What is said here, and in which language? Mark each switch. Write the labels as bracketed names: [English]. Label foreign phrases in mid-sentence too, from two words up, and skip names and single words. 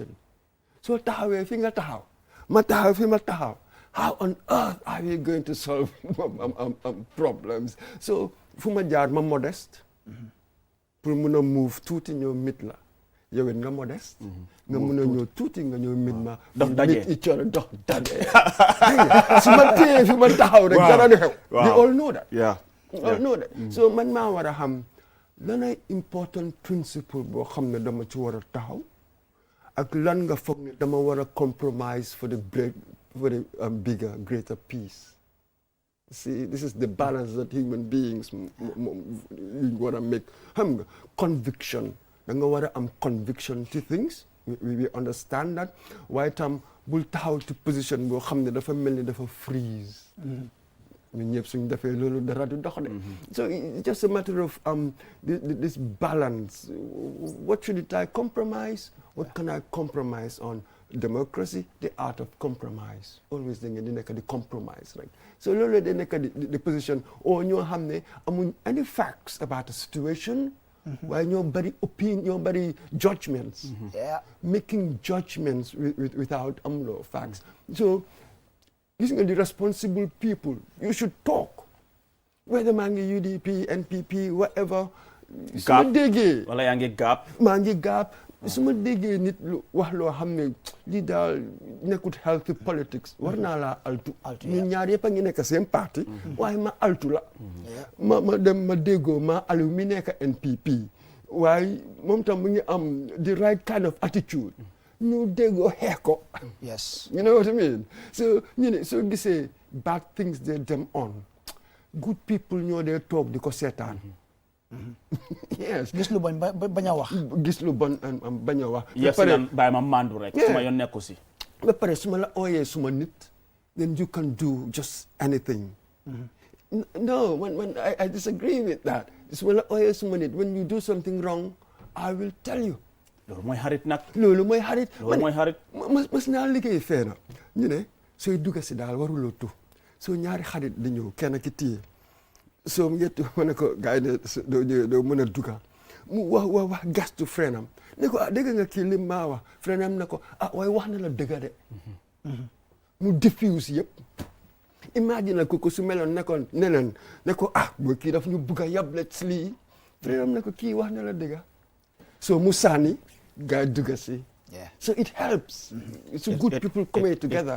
[English] So [Wolof] taxawee fi nga taxaw ma taxaw fi ma taxaw [English] how on earth are we going to solve problems? [Wolof] So fu ma jaar ma modeste pour mun a move tuuti ñëw mit la yow it nga modeste nga mun a ñëw tuuti nga ñëw mit ma dox daje dox daje su ma téye fi ma taxaw rek dara du xew. [English] We all know that. [Wolof] So man maa war a xam lan ay [English] important principle [Wolof] boo xam ne dama ci war a taxaw ak lan nga foog ne dama war a [English] compromise for the bigger greater peace. See, this is the balance that human beings want to make. [Wolof] Xam nga conviction da nga war a am [English] conviction to things. We understand that [Wolof] waaye tam bul taxaw ci position boo xam ne dafa mel ni dafa freeze. ñun ñëpp suñ defee loolu dara du dox de. [English] So it's just a matter of this balance. What should I compromise? What can I compromise on? Democracy, the art of compromise. [Wolof] Always da ngeen di nekk di compromise rek. So loolu da nekk di position ñoo xam ne amuñ [English] any facts about a situation. [Wolof] waaye ñoo bari opinion ñoo bari judgments. [English] Making judgments without amuloo facts. So [Wolof] gis nga di [English] responsible people you should talk whether [Wolof] maa ngi [English] UDP NPP whatever. [Wolof] su ma déggee wala yaa ngi gap. maa ngi gap su ma déggee nit lu wax loo xam ne lii daal nekkut [English] healthy politics [Wolof] war naa laa altu. ñun ñaar yëpp a ngi nekk seen parti. waaye ma altu la. ma dem ma déggoo ma Aliou mi nekk NPP waaye moom tam mu ngi am [English] the right kind of attitude. [Wolof] ñu déggoo xeex ko. [English] Yes. You know what I mean? So [Wolof] ñu ne soo gisee [English] bad things they dem on good people [Wolof] ñoo dee toog di ko seetaan. [English] Yes. [Wolof] gis lu bon bañ a wax. gis lu bon bañ a wax. ba pare bàyyi ma mandu rek. suma yoon nekku si. ba pare su ma la ooyee suma nit. [English] then you can do just anything. No, when I disagree with that. [Wolof] Su ma la ooyee suma nit [English] when you do something wrong I will tell you. [Wolof] loolu mooy xarit nag. loolu mooy xarit. loolu mooy xarit. mas naa liggéey fee na ñu ne sooy dugga si daal waruloo tu soo ñaari xarit di ñëw kenn ki téye so mu ñetti ma ne ko gars yi ne doo mën a dugga mu wax gastu friend am ne ko dégg nga kii lim maa wax friend am ne ko waaye wax na la dëgga de mu diffuse yëpp imagine ko su meloon nekkoon neneen ne ko booy kii daf ñu bugg a yablet si lii friend am ne ko kii wax na la dëgga so mu sànni gars yi dugga si so [English] it helps it's good people coming together